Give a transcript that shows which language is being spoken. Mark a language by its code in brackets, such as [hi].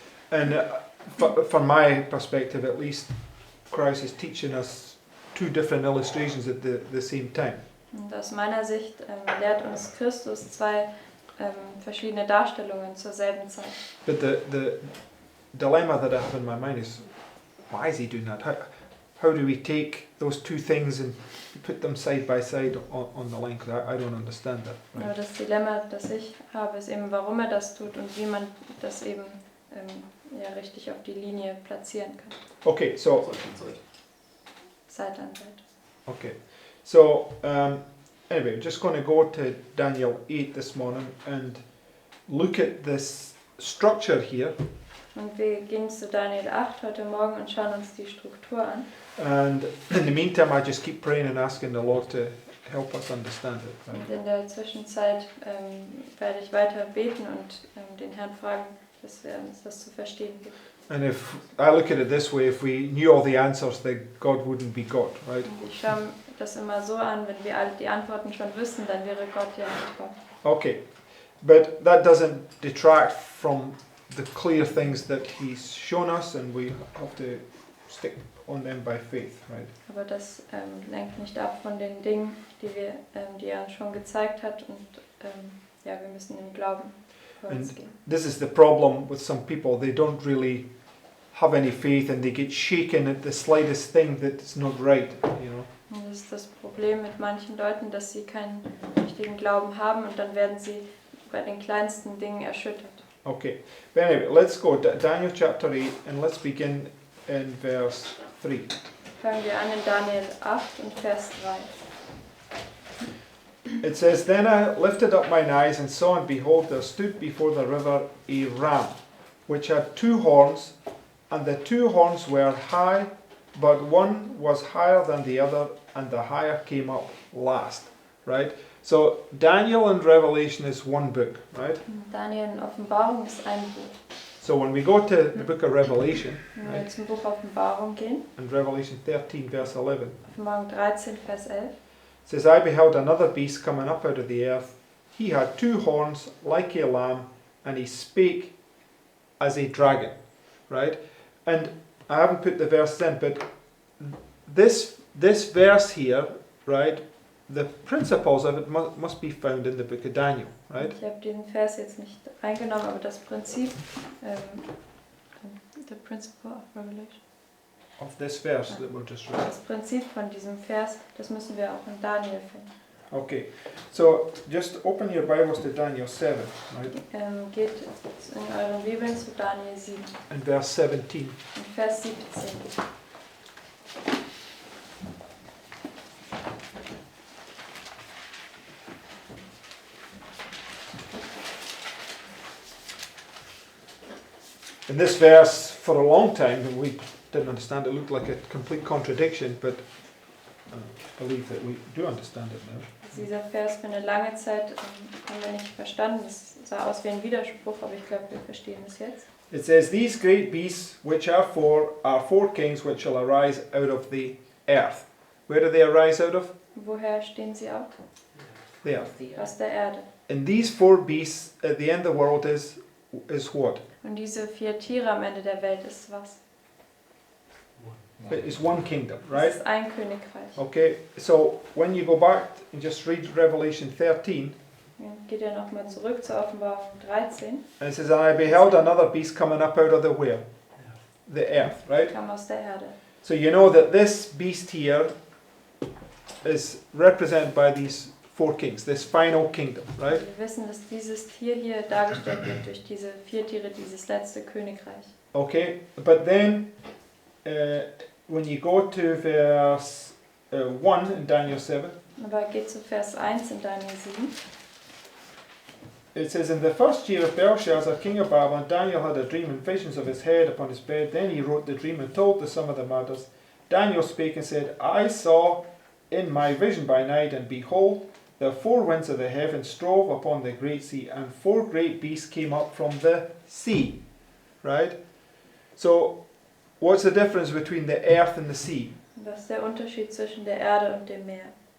[en] And from my perspective, at least, Christ is teaching us two different illustrations at the same time. [de] Und aus meiner Sicht lehrt uns Christus zwei verschiedene Darstellungen zur selben Zeit. [en] But the dilemma that I have in my mind is, why is he doing that? How do we take those two things and put them side by side on the line? Because I don't understand that. Right? [de] Aber das Dilemma, das ich habe, ist eben, warum er das tut und wie man das eben richtig auf die Linie platzieren kann. [en] Okay, so [de] Seite an Seite. [en] okay, so anyway, we're just going to go to Daniel 8 this morning and look at this structure here. [de] Und wir gehen zu Daniel 8 heute Morgen und schauen uns die Struktur an. [en] And in the meantime, I just keep praying and asking the Lord to help us understand it. Right? [de] Und in der Zwischenzeit werde ich weiter beten und den Herrn fragen, dass er uns das zu verstehen gibt. [en] And if I look at it this way, if we knew all the answers, then God wouldn't be God, right? [de] Und ich schaue das immer so an, wenn wir alle die Antworten schon wüssten, dann wäre Gott ja nicht Gott. [en] Okay, but that doesn't detract from the clear things that He's shown us, and we have to stick on them by faith, right? [de] Aber das lenkt nicht ab von den Dingen, die er uns schon gezeigt hat, und wir müssen im Glauben vorausgehen. [en] This is the problem with some people. They don't really have any faith, and they get shaken at the slightest thing that's not right, you know. [de] Und das ist das Problem mit manchen Leuten, dass sie keinen richtigen Glauben haben und dann werden sie bei den kleinsten Dingen erschüttert. [en] Okay, but anyway, let's go Daniel chapter 8, and let's begin in verse 3. [de] Fangen wir an in Daniel 8 und Vers 3. [en] It says, Then I lifted up mine eyes and saw, and behold, there stood before the river a ram, which had two horns, and the two horns were high, but one was higher than the other, and the higher came up last. Right? So Daniel and Revelation is one book, right? [de] Daniel und Offenbarung ist ein Buch. [en] So when we go to the book of Revelation, [de] Wenn wir [en] right, [de] zum Buch Offenbarung gehen, [en] and Revelation 13 verse 11, [de] Offenbarung 13, Vers 11, [en] it says, I beheld another beast coming up out of the earth. He had 2 horns like a lamb, and he spake as a dragon. Right? And I haven't put the verse in, but this verse here, right, the principles of it must be found in the book of Daniel, right? [de] ich habe diesen Vers jetzt nicht reingenommen, aber das Prinzip, [en] the principle of revelation, Of this verse that we're just reading. [de] das Prinzip von diesem Vers, das müssen wir auch in Daniel finden. [en] Okay, so just open your Bibles to Daniel 7, right? [de] Geht in euren Bibeln zu Daniel 7, [en] And verse 17. [de] in Vers 17. [en] In this verse, for a long time, we didn't understand it, looked like a complete contradiction, but I believe that we do understand it now. [de] Dieser Vers für eine lange Zeit haben wir nicht verstanden. Es sah aus wie ein Widerspruch, aber ich glaube, wir verstehen es jetzt. [en] It says, These great beasts which are 4 kings which shall arise out of the earth. Where do they arise out of? [de] Woher stehen sie auf? [en] The earth. [de] Aus der Erde. [en] And these 4 beasts at the end of the world is what? [de] Und diese 4 Tiere am Ende der Welt ist was? [en] It is one kingdom, [de] Es [en] right? [de] ist ein Königreich. [en] Okay, so when you go back and just read Revelation 13, [de] Geht ihr nochmal zurück zur Offenbarung 13. [en] and it says, And I beheld another beast coming up out of the where? The earth, right? [de] Kam aus der Erde. [en] So you know that this beast here is represented by these 4 kings, this final kingdom, right? [de] Wir wissen, dass dieses Tier hier dargestellt wird durch diese 4 Tiere, dieses letzte Königreich. [en] Okay, but then when you go to verse 1 in Daniel 7, [de] Aber geht zu Vers 1 in Daniel 7. [en] it says, In the first year of Belshazzar, king of Babylon, Daniel had a dream and visions of his head upon his bed. Then he wrote the dream and told the sum of the matters. Daniel spake and said, I saw in my vision by night, and behold, the 4 winds of the heaven strove upon the great sea, and 4 great beasts came up from the sea. Right? So, what's the difference between the earth and the sea? [de] Was ist der Unterschied zwischen der Erde und dem Meer?